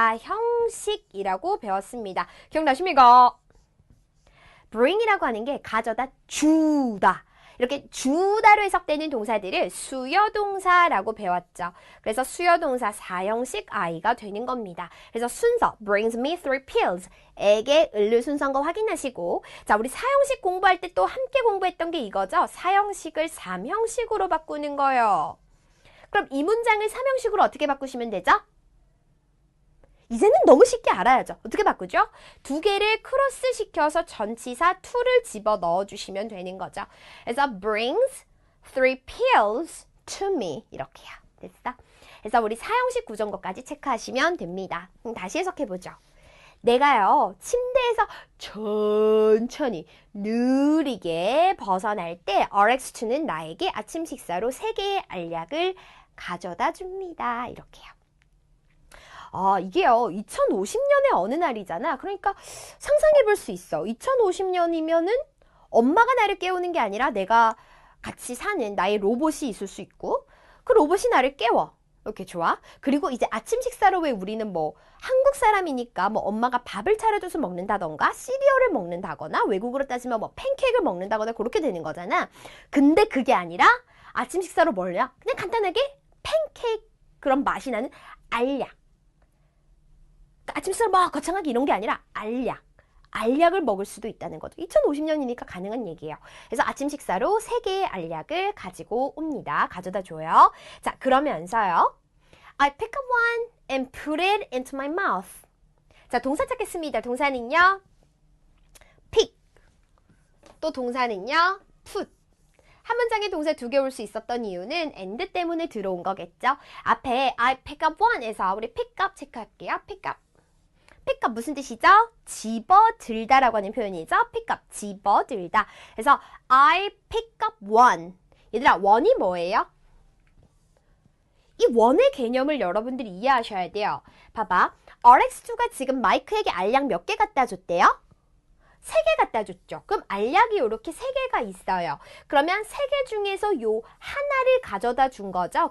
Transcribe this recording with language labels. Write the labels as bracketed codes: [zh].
[ko] 사형식이라고 배웠습니다. 기억나십니까? bring이라고 하는 게 가져다 주다. 이렇게 주다로 해석되는 동사들을 수여동사라고 배웠죠. 그래서 수여동사 사형식 I가 되는 겁니다. 그래서 순서 [en] brings me 3 pills. [ko] 에게 을을 순서인 거 확인하시고, 자, 우리 사형식 공부할 때 또 함께 공부했던 게 이거죠. 사형식을 3형식으로 바꾸는 거예요. 그럼 이 문장을 3형식으로 어떻게 바꾸시면 되죠? 이제는 너무 쉽게 알아야죠. 어떻게 바꾸죠? 2개를 크로스 시켜서 전치사 to를 집어 넣어주시면 되는 거죠. [en] 그래서 brings 3 pills to me. [ko] 이렇게요. 됐어? 그래서 우리 사형식 구성거까지 체크하시면 됩니다. 다시 해석해보죠. 내가요, 침대에서 천천히 느리게 벗어날 때 RX2는 나에게 아침 식사로 3개의 알약을 가져다 줍니다. 이렇게요. 이게요, 2050년의 어느 날이잖아. 그러니까 상상해 볼 수 있어. 2050년이면은 엄마가 나를 깨우는 게 아니라 내가 같이 사는 나의 로봇이 있을 수 있고, 그 로봇이 나를 깨워. 이렇게 좋아. 그리고 이제 아침 식사로 왜 우리는 뭐 한국 사람이니까 뭐 엄마가 밥을 차려줘서 먹는다던가 시리얼을 먹는다거나, 외국으로 따지면 뭐 팬케이크를 먹는다거나 그렇게 되는 거잖아. 근데 그게 아니라 아침 식사로 뭘요? 그냥 간단하게 팬케이크 그런 맛이 나는 알약. 아침 식사를 막 거창하게 이런 게 아니라 알약을 먹을 수도 있다는 거죠. 2050년이니까 가능한 얘기예요. 그래서 아침 식사로 3개의 알약을 가지고 옵니다. 가져다 줘요. 자, 그러면서요. [en] I pick up one and put it into my mouth. [ko] 자, 동사 찾겠습니다. 동사는요. pick. 또 동사는요. put. 한 문장에 동사 2개 올 수 있었던 이유는 and 때문에 들어온 거겠죠. 앞에 [en] I pick up one [ko] 에서 우리 pick up 체크할게요. [en] pick up. [ko] pick up 무슨 뜻이죠? 집어들다라고 하는 표현이죠. [en] pick up, [ko] 집어들다. 그래서 [en] I pick up one. [ko] 얘들아, one이 뭐예요? 이 one의 개념을 여러분들이 이해하셔야 돼요. 봐봐. RX2가 지금 마이크에게 알약 몇 개 갖다 줬대요? 3개 갖다 줬죠. 그럼 알약이 이렇게 3개가 있어요. 그러면 3개 중에서 요 하나를 가져다 준 거죠.